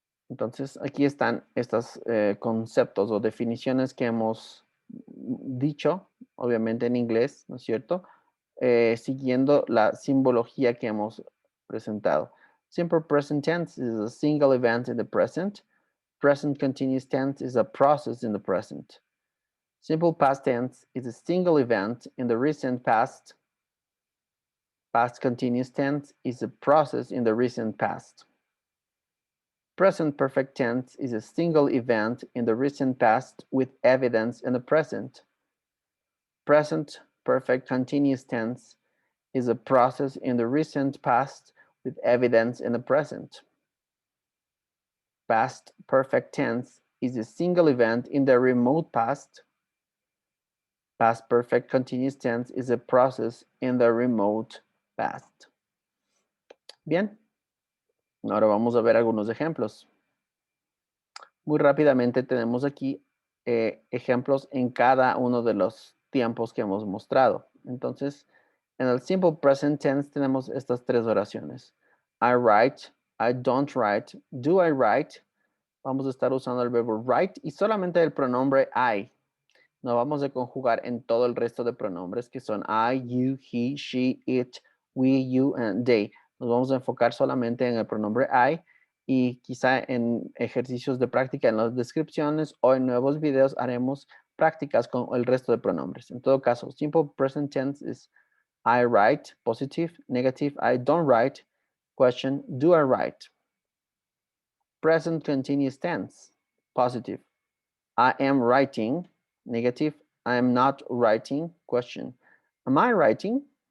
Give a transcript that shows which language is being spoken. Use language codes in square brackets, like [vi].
[es] Entonces, aquí están estos conceptos o definiciones que hemos dicho, obviamente en inglés, ¿no es cierto? Siguiendo la simbología que hemos presentado. [en] Simple present tense is a single event in the present. Present continuous tense is a process in the present. Simple past tense is a single event in the recent past. Past continuous tense is a process in the recent past. Present perfect tense is a single event in the recent past with evidence in the present. Present perfect continuous tense is a process in the recent past with evidence in the present. Past perfect tense is a single event in the remote past. Past perfect continuous tense is a process in the remote past. [es] Bien, ahora vamos a ver algunos ejemplos. Muy rápidamente tenemos aquí ejemplos en cada uno de los tiempos que hemos mostrado. Entonces, en el simple present tense tenemos estas tres oraciones. [en] I write, I don't write, do I write. [es] Vamos a estar usando el verbo write y solamente el pronombre I. No vamos a conjugar en todo el resto de pronombres que son I, you, he, she, it, we, you, and they. Nos vamos a enfocar solamente en el pronombre I y quizá en ejercicios de práctica en las descripciones o en nuevos videos haremos prácticas con el resto de pronombres. En todo caso, [en] simple present tense is I write, positive, negative, I don't write, question, do I write? Present continuous tense, positive, I am writing, negative, I am not writing, question, am I writing?